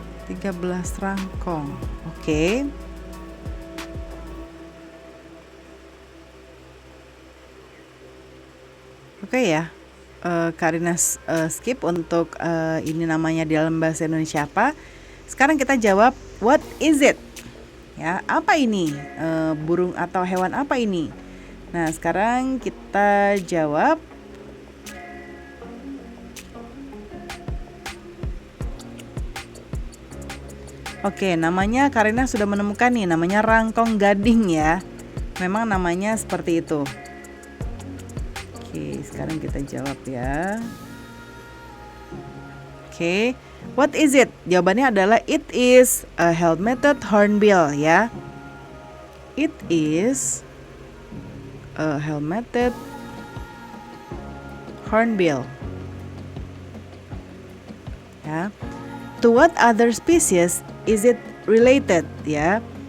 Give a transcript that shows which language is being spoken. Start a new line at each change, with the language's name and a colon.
Indonesian: Tiga 13 rangkong. Oke. Oke ya. Karina skip untuk ini namanya di dalam bahasa Indonesia apa. Sekarang kita jawab
English: what is it?
Indonesian: Ya, apa ini? Burung atau hewan apa ini? Nah, sekarang kita jawab Oke, namanya Karina sudah menemukan nih, namanya rangkong gading ya. Memang namanya seperti itu. Oke, sekarang kita jawab ya.
English: Oke, what is it?
Indonesian: Jawabannya adalah
English: it is a helmeted hornbill ya. It is a helmeted hornbill. Ya. To what other species is it related ya?